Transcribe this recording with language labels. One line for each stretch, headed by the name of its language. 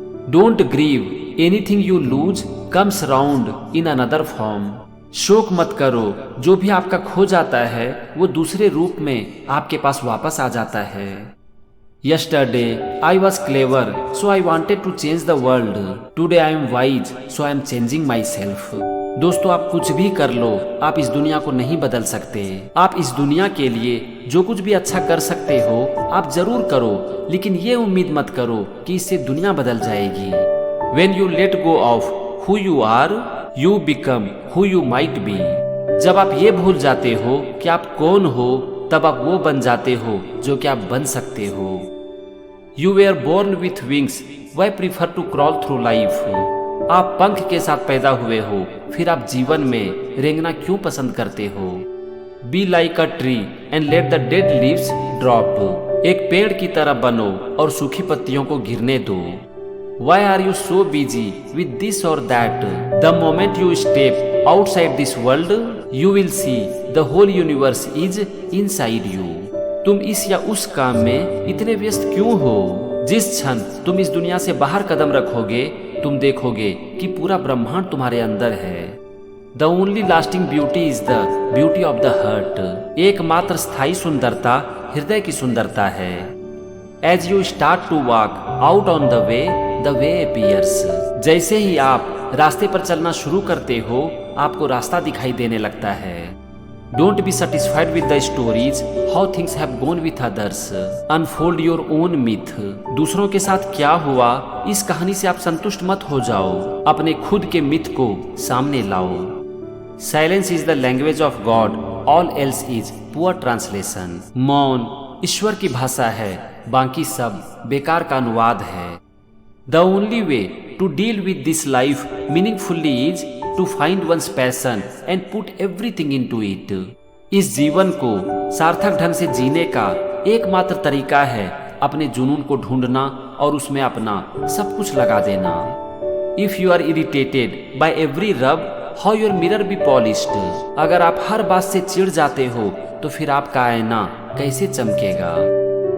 English: Don't grieve, anything you lose comes round in another form।
Hindi: शोक मत करो, जो भी आपका खो जाता है वो दूसरे रूप में आपके पास वापस आ जाता है।
English: Yesterday I was clever, so I wanted to change the world। Today I am wise, so I am changing myself।
Hindi: दोस्तों, आप कुछ भी कर लो, आप इस दुनिया को नहीं बदल सकते। आप इस दुनिया के लिए जो कुछ भी अच्छा कर सकते हो आप जरूर करो, लेकिन ये उम्मीद मत करो कि इससे दुनिया बदल जाएगी।
English: When you let go of who you are, you become who you might be।
Hindi: जब आप ये भूल जाते हो कि आप कौन हो, तब आप वो बन जाते हो जो कि आप बन सकते हो।
English: You were born with wings, why prefer to crawl through life।
Hindi: आप पंख के साथ पैदा हुए हो, फिर आप जीवन में रेंगना क्यों पसंद करते हो।
English: Be like a tree and let the dead leaves drop।
Hindi: एक पेड़ की तरह बनो और सूखी पत्तियों को गिरने दो।
English: Why are you so busy with this or that? The moment you step outside this world, you will see the whole universe is inside you।
Hindi: तुम इस या उस काम में इतने व्यस्त क्यों हो? जिस क्षण तुम इस दुनिया से बाहर कदम रखोगे, तुम देखोगे कि पूरा ब्रह्मांड तुम्हारे अंदर है।
English: The only lasting beauty is the beauty of the heart।
Hindi: एकमात्र स्थायी सुंदरता हृदय की सुंदरता है।
English: As you start to walk out on the way appears।
Hindi: जैसे ही आप रास्ते पर चलना शुरू करते हो, आपको रास्ता दिखाई देने लगता है।
English: Don't be satisfied with the stories how things have gone with others। Unfold your own myth।
Hindi: दूसरों के साथ क्या हुआ, इस कहानी से आप संतुष्ट मत हो जाओ, अपने खुद के मिथ को सामने लाओ।
English: Silence is the language of God, all else is poor translation।
Hindi: मौन ईश्वर की भाषा है, बाकी सब बेकार का अनुवाद है।
English: The only way to deal with this life meaningfully is to find one's passion and put everything into it।
Hindi: इस जीवन को सार्थक ढंग से जीने का एकमात्र तरीका है अपने जुनून को ढूंढना और उसमें अपना सब कुछ लगा देना।
English: If you are irritated by every rub, how your mirror be polished।
Hindi: अगर आप हर बात से चिढ़ जाते हो तो फिर आपका आईना कैसे चमकेगा।